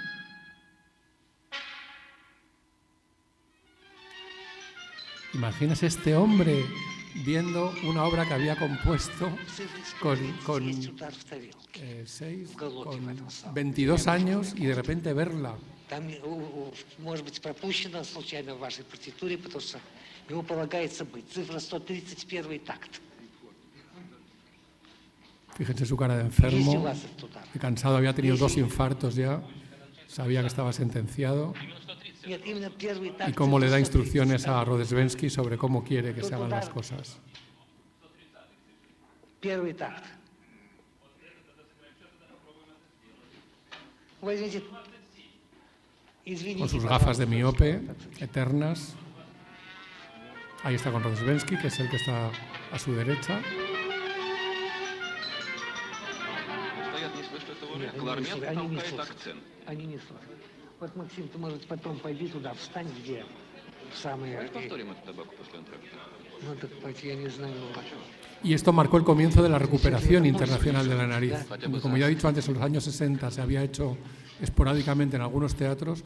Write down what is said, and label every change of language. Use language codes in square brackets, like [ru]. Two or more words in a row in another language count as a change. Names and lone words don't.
[es] Imagínese este hombre viendo una obra que había compuesto con 22 años y de repente verla. [ru] Там, может быть, пропущено случайно в вашей партитуре, потому что ему полагается быть. Цифра 131 такт. [es] Fíjense su cara de enfermo, de cansado, había tenido 2 infartos ya, sabía que estaba sentenciado, y cómo le da instrucciones a Rodebensky sobre cómo quiere que se hagan las cosas. [ru] Первый такт. [es] Con sus gafas de miope eternas. Ahí está con Rodebensky, que es el que está a su derecha. [ru] Они несут. Вот, Максим, ты, может, потом пойди туда, встань, где самые... Ну, так пойти, я не знаю... [es] Y esto marcó el comienzo de la recuperación internacional de la nariz. Como ya he dicho antes, en los años 60 se había hecho esporádicamente en algunos teatros.